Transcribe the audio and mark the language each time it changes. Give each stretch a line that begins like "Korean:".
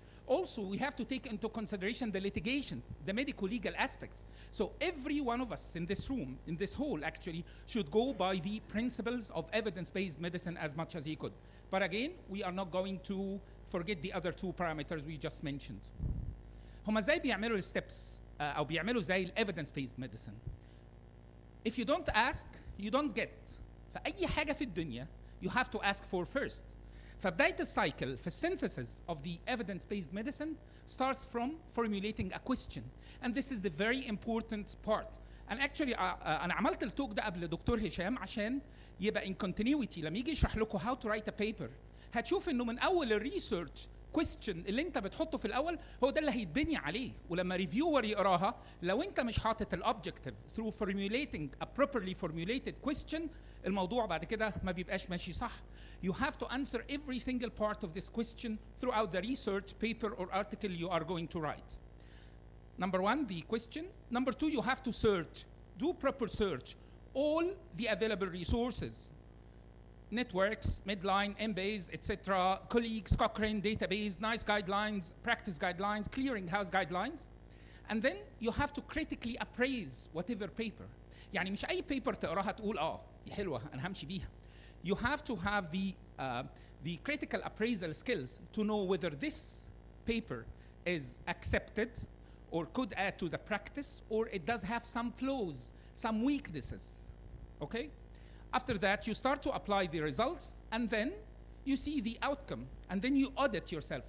English: Also, we have to take into consideration the litigation, the medical legal aspects. So every one of us in this room, in this hall actually, should go by the principles of evidence-based medicine as much as he could. But again, we are not going to forget the other 2 parameters we just mentioned.
Arabic: هما ازاي بيعملوا الsteps أو بيعملوا زي evidence-based medicine.
English: If you don't ask, you don't get.
Arabic: فأي حاجة في الدنيا
English: you have to ask for first.
Arabic: فبداية السايكل في
English: synthesis of the evidence-based medicine starts from formulating a question. And this is the very important part. And actually
Arabic: أنا عملت التوك ده قبل دكتور هشام عشان يبقى
English: in continuity
Arabic: لما يجي يشرح لكم
English: how to write a paper.
Arabic: هتشوف إنه من أول الريسيرش question اللي انت بتحطه في الاول هو ده اللي هيتبني عليه، ولما ريفيور يقراها لو انت مش حاطط الاوبجكتيف
English: through formulating a properly formulated question
Arabic: الموضوع بعد كده ما بيبقاش ماشي صح.
English: You have to answer every single part of this question throughout the research paper or article you are going to write. Number one, the question. Number two, you have to search. Do proper search. All the available resources, networks, Medline, Embase, etc., colleagues, Cochrane database, NICE guidelines, practice guidelines, clearinghouse guidelines. And then you have to critically appraise whatever paper.
Arabic: يعني مش أي paper تقراها تقول دي حلوة أنا همشي بيها.
English: You have to have the critical appraisal skills to know whether this paper is accepted or could add to the practice, or it does have some flaws, some weaknesses, okay? After that, you start to apply the results, and then you see the outcome, and then you audit yourself.